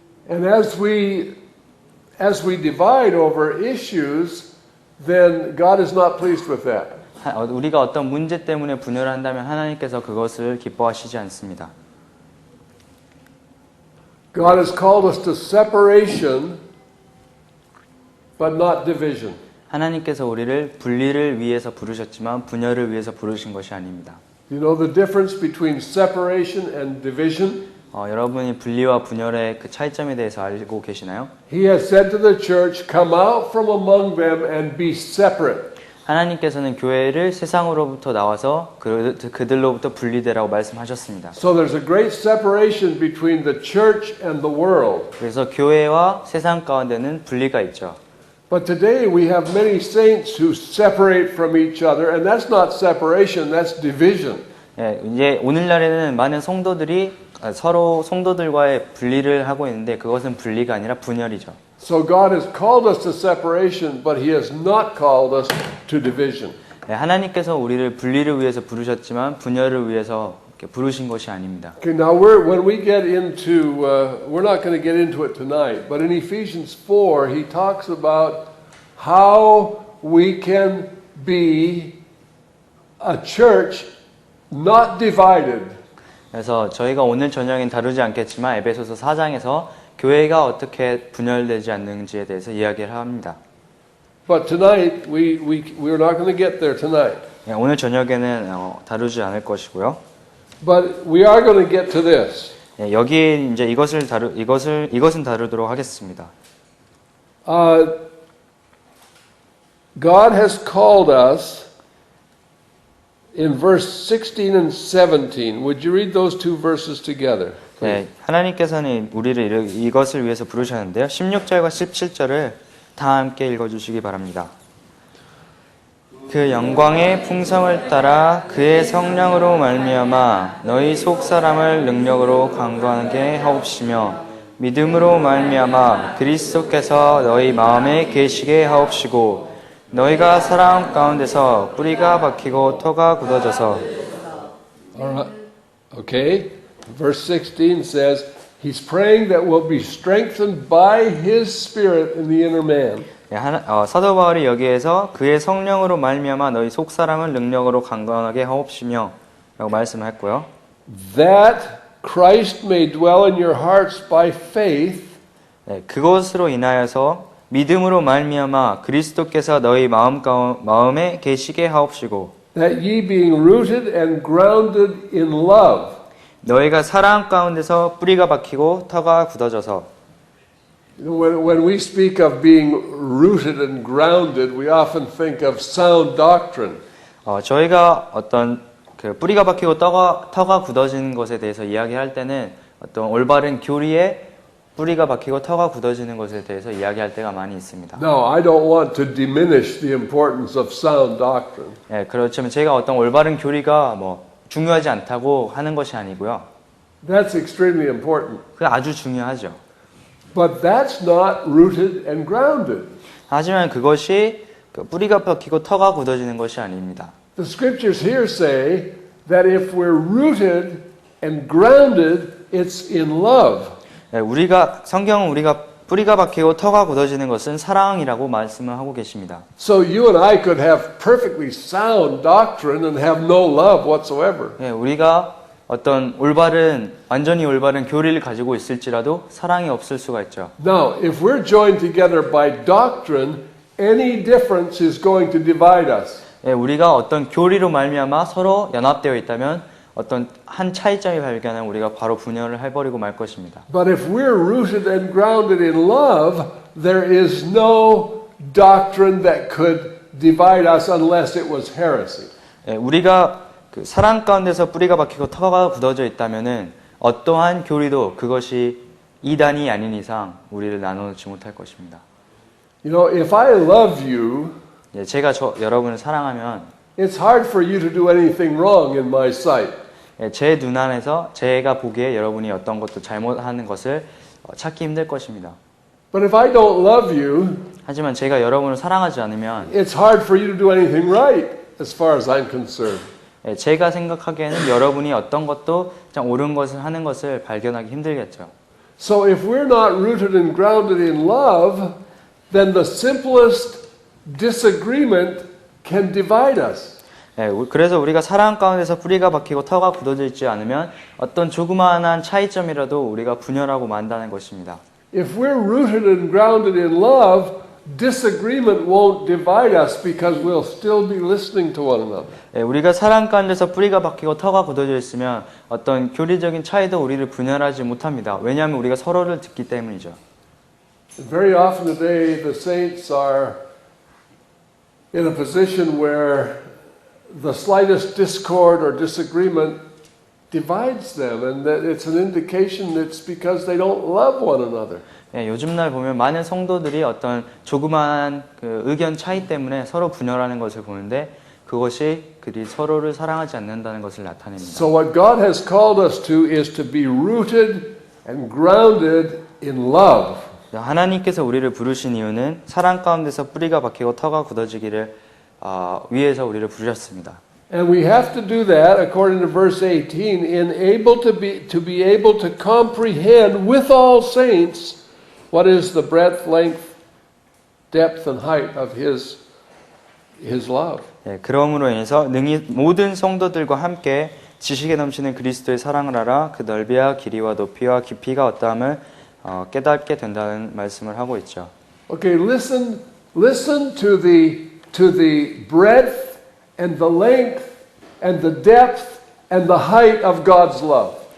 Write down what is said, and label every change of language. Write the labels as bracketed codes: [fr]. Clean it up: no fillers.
[en] And as we divide over issues, then God is not pleased with that. [ko] 우리가 어떤 문제 때문에 분열을 한다면 하나님께서 그것을 기뻐하시지 않습니다. [en] God has called us to separation, but not division. [ko] 하나님께서 우리를 분리를 위해서 부르셨지만 분열을 위해서 부르신 것이 아닙니다. [en] You know the difference between separation and division? [ko] 여러분이 분리와 분열의 그 차이점에 대해서 알고 계시나요? [en] He has said to the church, come out from among them and be separate. [ko] 하나님께서는 교회를 세상으로부터 나와서 그들로부터 분리되라고 말씀하셨습니다. [en] So there's a great separation between the church and the world. [ko] 그래서 교회와 세상 가운데는 분리가 있죠. [en] But today we have many saints who separate from each other, and that's not separation, that's division. [ko] 예, 이제 오늘날에는 많은 성도들이 서로 성도들과의 분리를 하고 있는데 그것은 분리가 아니라 분열이죠. [en] So God has called us to separation, but He has not called us to division. [ko] 예, 하나님께서 우리를 분리를 위해서 부르셨지만 분열을 위해서 이렇게 부르신 것이 아닙니다. [en] Okay, now when we get into, we're not going to get into it tonight, but in Ephesians 4, he talks about how we can be a church not divided. [ko] 그래서 저희가 오늘 저녁엔 다루지 않겠지만 에베소서 4장에서 교회가 어떻게 분열되지 않는지에 대해서 이야기를 합니다. [en] But tonight, we're not going to get there tonight. [ko] 예, 오늘 저녁에는 다루지 않을 것이고요. [en] But we are going to get to this. [ko] 예, 여기 이제 이것은 다루도록 하겠습니다. [en] God has called us in verse 16 and 17. Would you read those two verses together? [ko] 네, 하나님께서는 우리를 이것을 위해서 부르셨는데요. 16절과 17절을 다 함께 읽어주시기 바랍니다. 그 영광의 풍성을 따라 그의 성령으로 말미암아 너희 속 사람을 능력으로 강건하게 하옵시며 믿음으로 말미암아 그리스도께서 너희 마음에 계시게 하옵시고 너희가 사랑 가운데서 뿌리가 박히고 터가 굳어져서. [en] Alright. Okay. Verse 16 says, he's praying that we'll be strengthened by his spirit in the inner man. [ko] 사도 바울이 여기에서 그의 성령으로 말미암아 너희 속 사람을 능력으로 강건하게 하옵시며 라고 말씀했고요. [en] That Christ may dwell in your hearts by faith. [ko] 네, 그것으로 인하여서 믿음으로 말미암아 그리스도께서 너희 마음에 계시게 하옵시고. [en] That ye being rooted and grounded in love. [ko] 너희가 사랑 가운데서 뿌리가 박히고 터가 굳어져서. [en] When we speak of being rooted and grounded, we often think of sound doctrine. [ko] 저희가 어떤 그 뿌리가 박히고 터가 굳어지는 것에 대해서 이야기할 때는 어떤 올바른 교리에 뿌리가 박히고 터가 굳어지는 것에 대해서 이야기할 때가 많이 있습니다. [en] No, I don't want to diminish the importance of sound doctrine. [ko] 예, 그렇지만 제가 어떤 올바른 교리가 중요하지 않다고 하는 것이 아니고요. [en] That's extremely important. [ko] 그게 아주 중요하죠. [en] But that's not rooted and grounded. [ko] 하지만 그것이 뿌리가 박히고 터가 굳어지는 것이 아닙니다. [en] The scriptures here say that if we're rooted and grounded, it's in love. [ko] 예, 성경은 우리가 뿌리가 박히고 터가 굳어지는 것은 사랑이라고 말씀을 하고 계십니다. [en] So you and I could have perfectly sound doctrine and have no love whatsoever. [ko] 예, 우리가 어떤 완전히 올바른 교리를 가지고 있을지라도 사랑이 없을 수가 있죠. [en] Now, if we're joined together by doctrine, any difference is going to divide us. [ko] 예, 우리가 어떤 교리로 말미암아 서로 연합되어 있다면 어떤 한 차이점이 발견하면 우리가 바로 분열을 해버리고 말 것입니다. [en] But if we're rooted and grounded in love, there is no doctrine that could divide us unless it was heresy. [ko] 예, 우리가 그 사랑 가운데서 뿌리가 박히고 터가 굳어져 있다면은 어떠한 교리도 그것이 이단이 아닌 이상 우리를 나누지 못할 것입니다. [en] You know, if I love you, [ko] 예, 제가 여러분을 사랑하면 [en] it's hard for you to do anything wrong in my sight. [ko] 예, 제 눈안에서 제가 보기에 여러분이 어떤 것도 잘못하는 것을 찾기 힘들 것입니다. [en] But if I don't love you, [ko] 하지만 제가 여러분을 사랑하지 않으면 [en] it's hard for you to do anything right as far as I'm concerned. [ko] 예, 제가 생각하기에는 여러분이 어떤 것도 참 옳은 것을 하는 것을 발견하기 힘들겠죠. [en] So if we're not rooted and grounded in love, then the simplest disagreement can divide us. [ko] 예, 그래서 우리가 사랑 가운데서 뿌리가 박히고 터가 굳어져 있지 않으면 어떤 조그마한 차이점이라도 우리가 분열하고 만다는 것입니다. [en] If we're rooted and grounded in love, disagreement won't divide us because we'll still be listening to one another. [ko] 예, 우리가 사랑 가운데서 뿌리가 박히고 터가 굳어져 있으면 어떤 교리적인 차이도 우리를 분열하지 못합니다. 왜냐하면 우리가 서로를 듣기 때문이죠. [en] Very often today, the saints are in a position where the slightest discord or disagreement divides them, and that it's an indication it's because they don't love one another. [ko] 예, 요즘 날 보면 많은 성도들이 어떤 조그마한 그 의견 차이 때문에 서로 분열하는 것을 보는데 그것이 그들이 서로를 사랑하지 않는다는 것을 나타냅니다. [en] So what God has called us to is to be rooted and grounded in love. [ko] 하나님께서 우리를 부르신 이유는 사랑 가운데서 뿌리가 박히고 터가 굳어지기를 위해서 우리를 부르셨습니다. [en] And we have to do that, according to verse 18, in able to be able to comprehend with all saints what is the breadth, length, depth, and height of His love. [ko] 예, 그러므로 인해서 능히 모든 성도들과 함께 지식에 넘치는 그리스도의 사랑을 알아 그 넓이와 길이와 높이와 깊이가 어떠함을 깨닫게 된다는 말씀을 하고 있죠. [en] Okay, listen to the breadth and the length and the depth and the height of God's love.